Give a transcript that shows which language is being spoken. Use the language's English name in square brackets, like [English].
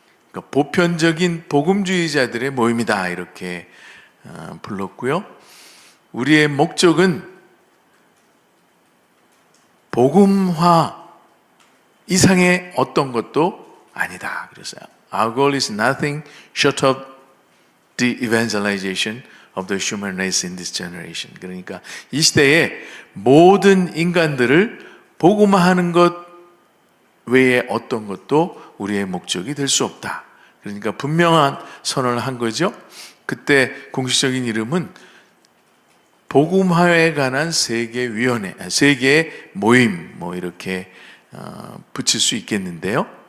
[Korean] 그러니까 보편적인 복음주의자들의 모임이다 이렇게 불렀고요. 우리의 목적은 복음화 이상의 어떤 것도 아니다 그랬어요. [English] Our goal is nothing short of the evangelization of the human race in this generation. [Korean] 그러니까 이 시대에 모든 인간들을 복음화하는 것 외에 어떤 것도 우리의 목적이 될 수 없다. 그러니까 분명한 선언을 한 거죠. 그때 공식적인 이름은 복음화에 관한 세계위원회, 세계 모임 뭐 이렇게 붙일 수 있겠는데요.